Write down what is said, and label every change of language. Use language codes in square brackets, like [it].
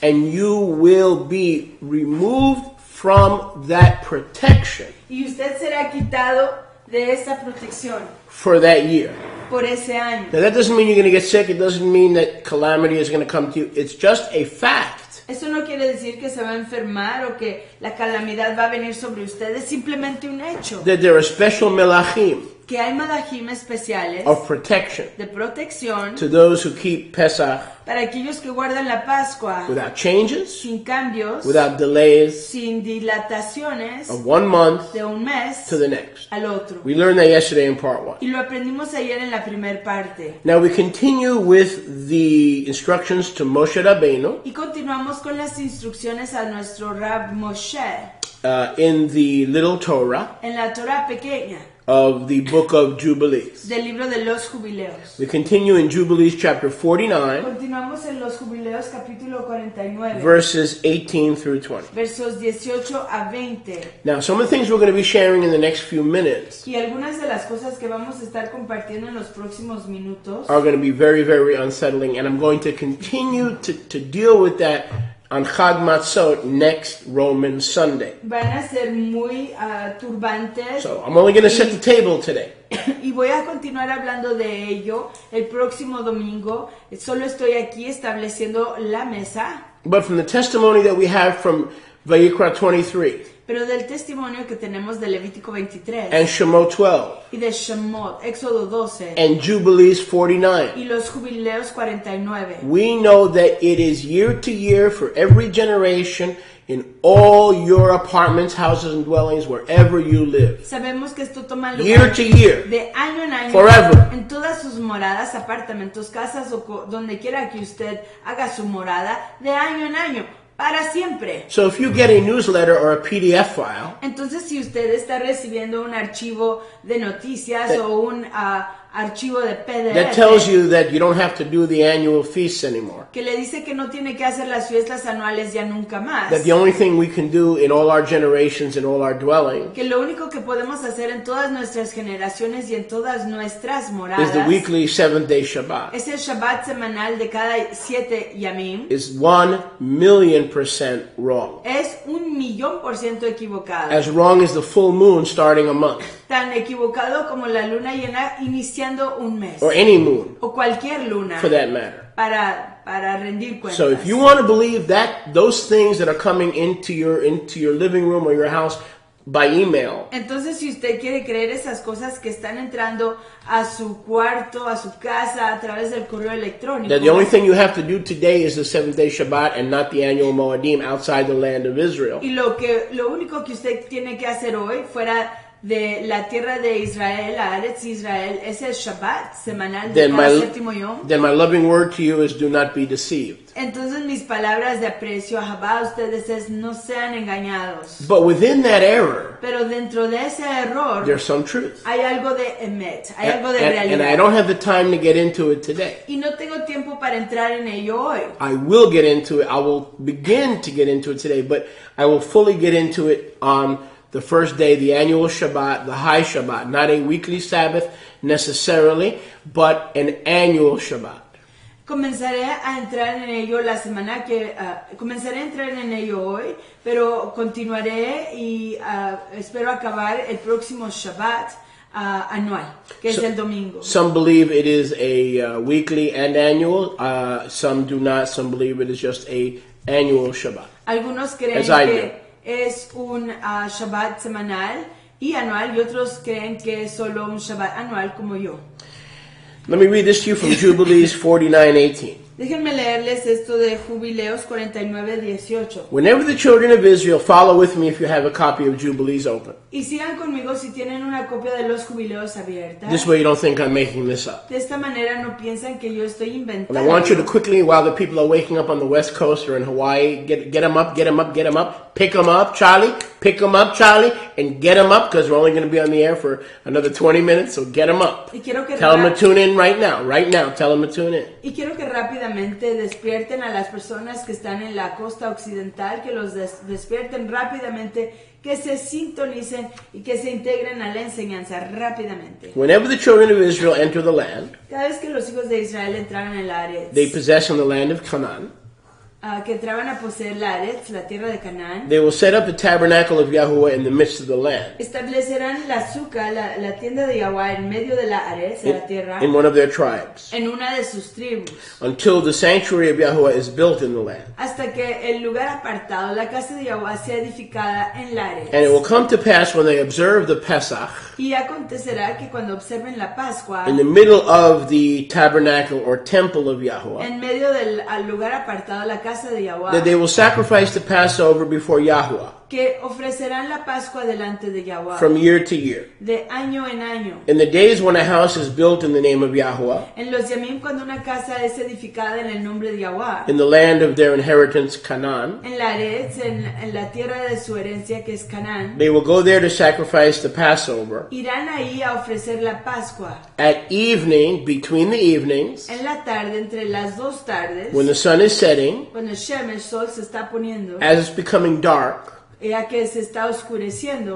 [en] And you will be removed from that protection [es] y usted será quitado de esa protección [en] for that year. [es] por ese año. [en] Now that doesn't mean you're going to get sick. It doesn't mean that calamity is going to come to you. It's just a fact. [es] Eso no quiere decir que se va a enfermar o que la calamidad va a venir sobre usted, es simplemente un hecho. [en] That there are special melachim [es] Que hay malachim especiales [en] of protection [es] de protección [en] to those who keep Pesach [es] para aquellos que guardan la Pascua [en] without changes, [es] sin cambios, [en] without delays, [es] sin dilataciones, [en] of 1 month [es] de un mes [en] to the next. [es] al otro. [en] We learned that yesterday in part 1. [es] Y lo aprendimos ayer en la primer parte. [en] Now we continue with the instructions to Moshe Rabbeinu [es] Y continuamos con las instrucciones a nuestro Rab Moshe [en] in the Little Torah [es] en la Torah pequeña [en] of the Book of Jubilees. [es] del libro de los jubileos. [en] We continue in Jubilees chapter 49, [es] Continuamos en los jubileos capítulo 49, [en] verses 18 through 20. [es] versos 18 a 20. [en] Now, some of the things we're going to be sharing in the next few minutes [es] Y algunas de las cosas que vamos a estar compartiendo en los próximos minutos [en] are going to be very, very unsettling, and I'm going to continue to deal with that on Chag Matzot next Roman Sunday. [es] van a ser muy turbantes. [en] So I'm only going to set the table today. [es] Y voy a continuar hablando de ello el próximo domingo. Solo estoy aquí estableciendo la mesa. [en] But from the testimony that we have from Vayikra 23 [es] Pero del testimonio que tenemos de Levítico 23 [en] and Shemot 12 [es] y de Shemot, Éxodo 12 [en] and Jubilees 49, [es] y los jubileos 49, [en] we know that it is year to year for every generation in all your apartments, houses, and dwellings, wherever you live. [es] sabemos que esto toma lugar [en] Year to year. [es] de año en año, [en] Forever. [es] en todas sus moradas, apartamentos, casas o donde quiera que usted haga su morada, de año en año, para siempre. [en] So if you get a newsletter or a PDF file, [es] Entonces, si usted está recibiendo un archivo de noticias o un archivo de PDF [en] that tells you that you don't have to do the annual feasts anymore. [es] que le dice que no tiene que hacer las fiestas anuales ya nunca más, [en] That the only thing we can do in all our generations, in all our dwellings, [es] que lo único que podemos hacer en todas nuestras generaciones y en todas nuestras [en] is the [es] moradas [en] weekly 7-day Shabbat. [es] es el Shabbat semanal de cada 7 yamim, [en] Is 1,000,000% wrong. [es] es 1,000,000% equivocado. [en] As wrong as the full moon starting a month, [es] Tan equivocado como la luna llena iniciando un mes. [en] or any moon [es] O cualquier luna [en] for that matter. [es] para rendir cuentas. [en] So if you want to believe that those things that are coming into your living room or your house by email, [es] Entonces, si usted quiere creer esas cosas que están entrando a su cuarto, a su casa, a través del correo electrónico, [en] that the only thing you have to do today is the 7-day Shabbat and not the annual Moedim outside the land of Israel, [es] y lo único que usted tiene que hacer hoy, fuera de la tierra de Israel, a Aretz Israel, es el Shabbat semanal de [en] then [es] cada séptimo yom. [en] my loving word to you is do not be deceived. [es] Entonces, mis palabras de aprecio a ustedes es no sean engañados. [en] But within that error, [es] Pero dentro de ese error [en] there's some truth. [es] hay algo de emet, hay algo de [en] And [es] realidad. [en] I don't have the time to get into it today. [es] Y no tengo tiempo para entrar en ello hoy. [en] I will get into it. I will begin to get into it today, but I will fully get into it on the first day, the annual Shabbat, the high Shabbat, not a weekly Sabbath necessarily, but an annual Shabbat. [es] Comenzaré a entrar en ello la semana que comenzaré a entrar en ello hoy, pero continuaré y espero acabar el próximo Shabbat anual, que es el domingo. [en] Some believe it is a weekly and annual. Some do not. Some believe it is just a annual Shabbat. [es] Algunos creen que es un Shabbat semanal y anual, y otros creen que es solo un Shabbat anual como yo. [en] Let me read this to you from Jubilees 49:18. [es] Déjenme leerles esto de Jubileos 49:18. [en] Whenever the children of Israel, follow with me if you have a copy of Jubilees open. [es] Y sigan conmigo si tienen una copia de los Jubileos abierta. [en] This way you don't think I'm making this up. [es] De esta manera no piensan que yo estoy inventando. [en] And I want you to quickly, while the people are waking up on the West Coast or in Hawaii, get them up, get them up, get them up. Pick them up, Charlie. Pick them up, Charlie, and get them up because we're only going to be on the air for another 20 minutes, so get them up. Tell them to tune in right now. Right now, tell them to tune in. [es] Y quiero que rápidamente despierten a las personas que están en la costa occidental, que los despierten rápidamente, que se sintonicen y que se integren a la enseñanza rápidamente. [en] Whenever the children of Israel enter the land, [es] cada vez que los hijos de Israel entraron en la Aretz, [en] they possess in the land of Canaan. [es] Que entraban a poseer la Aretz, la tierra de Canaán. [en] They will set up the tabernacle of Yahuwah in the midst of the land. [es] Establecerán la suca, la tienda de Yahuwah en medio de la Aretz, de la tierra. [en] In one of their tribes. [es] En una de sus tribus. [en] Until the sanctuary of Yahuwah is built in the land. [es] Hasta que el lugar apartado, la casa de Yahuwah, sea edificada en la Aretz. [en] And it will come to pass when they observe the Pesach. [es] Y acontecerá que cuando observen la Pascua. [en] In the middle of the tabernacle or temple of Yahuwah. [es] En medio del lugar apartado, la casa de Yahuwah, [en] that they will sacrifice the Passover before Yahuwah. [es] Que ofrecerán la Pascua delante de Yahuwah. [en] From year to year. [es] De año en año. [en] In the days when a house is built in the name of Yahuwah. [es] En los yamim cuando una casa es edificada en el nombre de Yahuwah. [en] In the land of their inheritance, Canaan. [es] En la Aretz, en la tierra de su herencia que es Canaán. [en] They will go there to sacrifice the Passover. [es] Irán ahí a ofrecer la Pascua. [en] At evening, between the evenings. [es] En la tarde, entre las dos tardes. [en] When the sun is setting. [es] Cuando el sol se está poniendo. [en] As it's becoming dark. [es] Ya que se está oscureciendo.